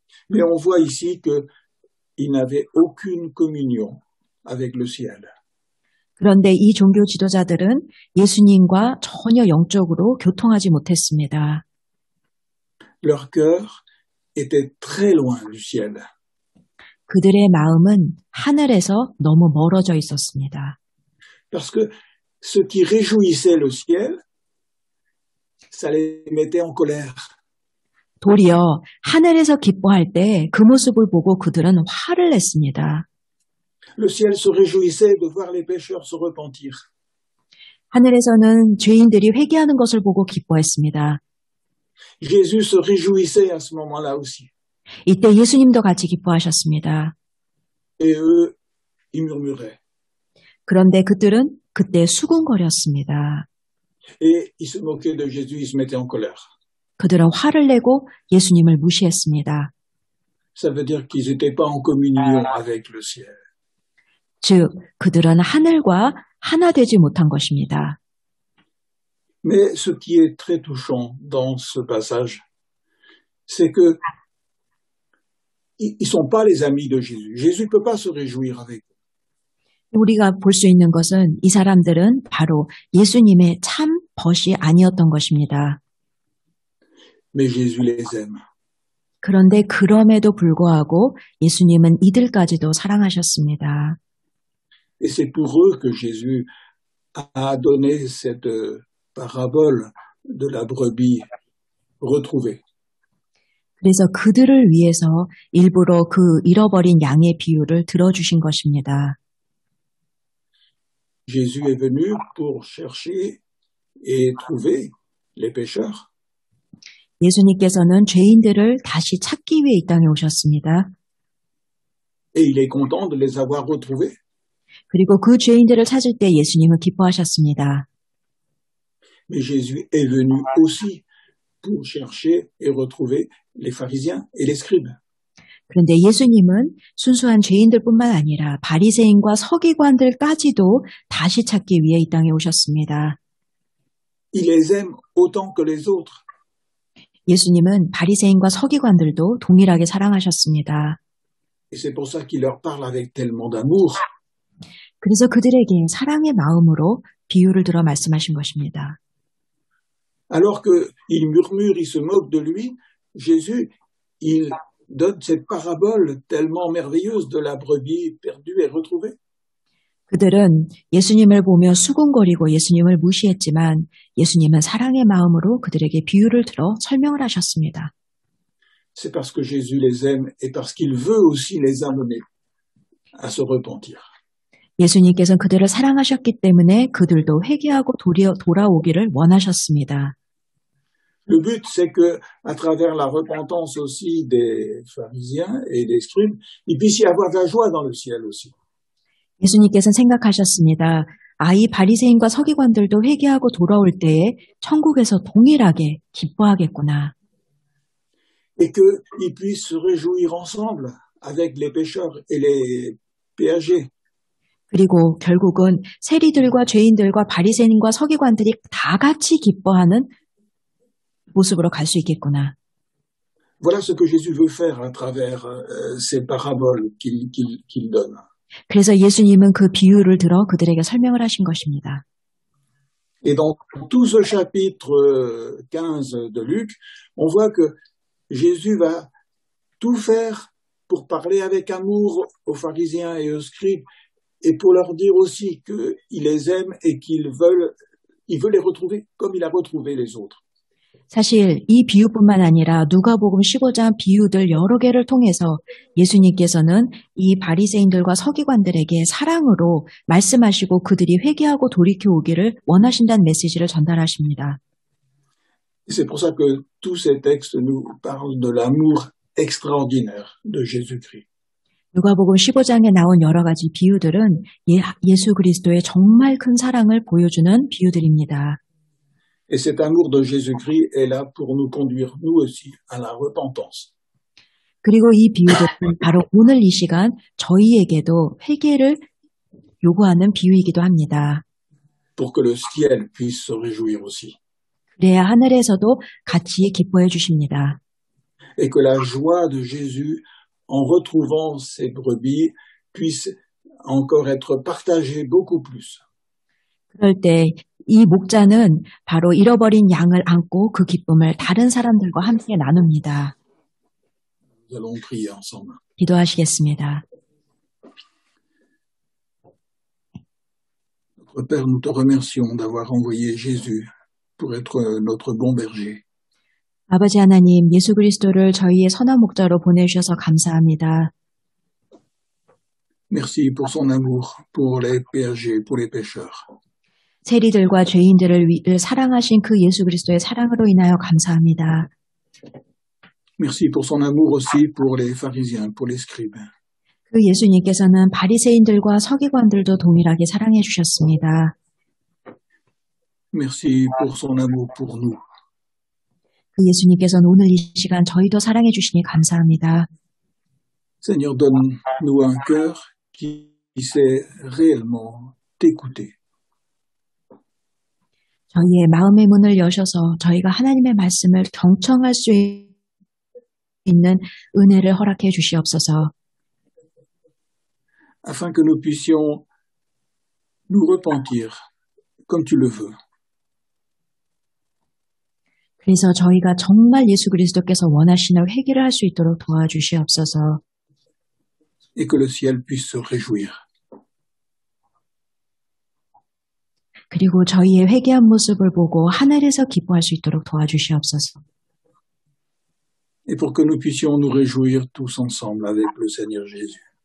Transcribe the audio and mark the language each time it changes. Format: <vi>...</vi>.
<fr>Mais on voit ici qu'ils n'avaient aucune communion avec le ciel.</fr> <ko>그런데 이 종교 지도자들은 예수님과 전혀 영적으로 교통하지 못했습니다.</ko> <fr>Leur cœur était très loin du ciel.</fr> <ko>그들의 마음은 하늘에서 너무 멀어져 있었습니다.</ko> <fr>Parce que ce qui réjouissait le ciel, ça les mettait en colère.</fr> <ko>도리어 하늘에서 기뻐할 때 그 모습을 보고 그들은 화를 냈습니다.</ko> <fr>Le ciel se réjouissait de voir les pécheurs se repentir.</fr> <ko>하늘에서는 죄인들이 회개하는 것을 보고 기뻐했습니다.</ko> <fr>Jésus se réjouissait à ce moment-là aussi.</fr> <ko>이때 예수님도 같이 기뻐하셨습니다.</ko> <fr>Et eux, ils murmuraient.</fr> <ko>그런데 그들은 그때 수군거렸습니다.</ko> <fr>Et ils se moquaient de Jésus, ils se mettaient en colère.</fr> <ko>그들은 화를 내고 예수님을 무시했습니다.</ko> <fr>Ça veut dire qu'ils n'étaient pas en communion avec le ciel.</fr> <ko>즉, 그들은 하늘과 하나 되지 못한 것입니다.</ko> <fr>Mais ce qui est très touchant dans ce passage, c'est que ils sont pas les amis de Jésus. Jésus ne peut pas se réjouir avec eux.</fr> <ko>우리가 볼 수 있는 것은 이 사람들은 바로 예수님의 참 벗이 아니었던 것입니다.</ko> <fr>Mais Jésus les aime.</fr> <ko>그런데 그럼에도 불구하고 예수님은 이들까지도 사랑하셨습니다.</ko> <fr>Et c'est pour eux que Jésus a donné cette parabole de la brebis retrouvée.</fr> <ko>그래서 그들을 위해서 일부러 그 잃어버린 양의 비유를 들어주신 것입니다.</ko> <fr>Jésus est venu pour chercher et trouver les pécheurs.</fr> <ko>예수님께서는 죄인들을 다시 찾기 위해 이 땅에 오셨습니다.</ko> <fr>Et il est content de les avoir retrouvés.</fr> <ko>그리고 그 죄인들을 찾을 때 예수님은 기뻐하셨습니다.</ko> <fr>Mais Jésus est venu aussi pour chercher et retrouver les pharisiens et les scribes.</fr> <ko>그런데 예수님은 순수한 죄인들뿐만 아니라 바리새인과 서기관들까지도 다시 찾기 위해 이 땅에 오셨습니다.</ko> <fr>Il les aime autant que les autres.</fr> <ko>예수님은 바리새인과 서기관들도 동일하게 사랑하셨습니다.</ko> <fr>Et c'est pour ça qu'il leur parle avec tellement d'amour.</fr> <ko>그래서 그들에게 사랑의 마음으로 비유를 들어 말씀하신 것입니다.</ko> <fr>Alors qu'ils murmurent, ils se moquent de lui, Jésus, il donne cette parabole tellement merveilleuse de la brebis perdue et retrouvée.</fr> <ko>그들은 예수님을 보며 수군거리고 예수님을 무시했지만 예수님은 사랑의 마음으로 그들에게 비유를 들어 설명을 하셨습니다.</ko> <fr>C'est parce que Jésus les aime et parce qu'il veut aussi les amener à se repentir.</fr> <ko>예수님께서는 그들을 사랑하셨기 때문에 그들도 회개하고 돌아오기를 원하셨습니다.</ko> <fr>Le but, c'est que, à travers la repentance aussi des pharisiens et des scribes, il puisse y avoir de la joie dans le ciel aussi.</fr> <ko>예수님께서는 생각하셨습니다. 이 바리새인과 서기관들도 회개하고 돌아올 때에 천국에서 동일하게 기뻐하겠구나.</ko> <fr>Et qu'ils puissent se réjouir ensemble avec les pécheurs et les péagers.</fr> <ko>그리고 결국은 세리들과 죄인들과 바리새인과 서기관들이 다 같이 기뻐하는 모습으로 갈 수 있겠구나.</ko> <fr>Voilà ce que Jésus veut faire à travers ces paraboles qu'il donne.</fr> <ko>그래서 예수님은 그 비유를 들어 그들에게 설명을 하신 것입니다.</ko> <fr>Et dans tout ce chapitre 15 de Luc, on voit que Jésus va tout faire pour parler avec amour aux pharisiens et aux scribes et pour leur dire aussi qu'il les aime et il veut les retrouver comme il a retrouvé les autres.</fr> <ko>사실 이 비유뿐만 아니라 누가복음 15장 비유들 여러 개를 통해서 예수님께서는 이 바리새인들과 서기관들에게 사랑으로 말씀하시고 그들이 회개하고 돌이켜 오기를 원하신다는 메시지를 전달하십니다.</ko> <fr>C'est pour ça que tous ces textes nous parlent de l'amour extraordinaire de Jésus-Christ.</fr> <ko>누가복음 15장에 나온 여러 가지 비유들은 예수 그리스도의 정말 큰 사랑을 보여주는 비유들입니다.</ko> <fr>Et cet amour de Jésus-Christ est là pour nous conduire, nous aussi, à la repentance.</fr> <ko>그리고 이 비유들은 바로 오늘 이 시간 저희에게도 회개를 요구하는 비유이기도 합니다.</ko> <fr>Pour que le ciel puisse se réjouir aussi.</fr> <ko>그래야 하늘에서도 같이 기뻐해 주십니다.</ko> <fr>Et que la joie de Jésus en retrouvant ses brebis puisse encore être partagée beaucoup plus.</fr> <ko>그럴 때 이 목자는 바로 잃어버린 양을 안고 그 기쁨을 다른 사람들과 함께 나눕니다.</ko> <fr>Nous allons prier ensemble.</fr> <ko>기도하시겠습니다.</ko> <fr>Notre Père, nous te remercions d'avoir envoyé Jésus pour être notre bon berger.</fr> <ko>아버지 하나님, 예수 그리스도를 저희의 선한 목자로 보내주셔서 감사합니다.</ko> <fr>Merci pour son amour pour les péagers, pour les pécheurs.</fr> <ko>세리들과 죄인들을 사랑하신 그 예수 그리스도의 사랑으로 인하여 감사합니다.</ko> <fr>Merci pour son amour aussi pour les pharisiens, pour les scribes.</fr> <ko>그 예수님께서는 바리새인들과 서기관들도 동일하게 사랑해 주셨습니다.</ko> <fr>Merci pour son amour pour nous.</fr> <ko>그 예수님께서는 오늘 이 시간 저희도 사랑해 주시니 감사합니다.</ko> <fr>Seigneur, donne-nous un cœur qui sait réellement t'écouter.</fr> <ko>저희의 마음의 문을 여셔서 저희가 하나님의 말씀을 경청할 수 있는 은혜를 허락해 주시옵소서.</ko> <fr>Afin que nous puissions nous repentir comme tu le veux.</fr> <ko>그래서 저희가 정말 예수 그리스도께서 원하시는 회개를 할 수 있도록 도와주시옵소서.</ko> <fr>Et que le ciel puisse se réjouir.</fr> <ko>그리고 저희의 회개한 모습을 보고 하늘에서 기뻐할 수 있도록 도와주시옵소서.</ko> <fr>Et pour que nous puissions nous réjouir tous ensemble avec le Seigneur Jésus.</fr>